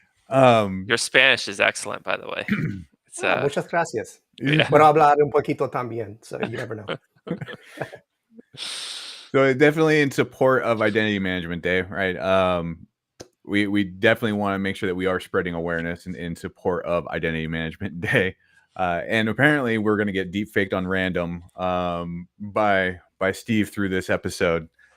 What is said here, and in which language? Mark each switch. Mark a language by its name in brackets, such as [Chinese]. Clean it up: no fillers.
[English] Your Spanish is excellent, by the way. It's, [Spanish] Muchas gracias. [English] yeah. [Spanish] Puedo hablar un poquito también, [English] so you never know. So definitely in support of Identity Management Day, right? We definitely want to make sure that we are spreading awareness in support of Identity Management Day. And apparently we're going to get deep faked on random by Steve through this episode.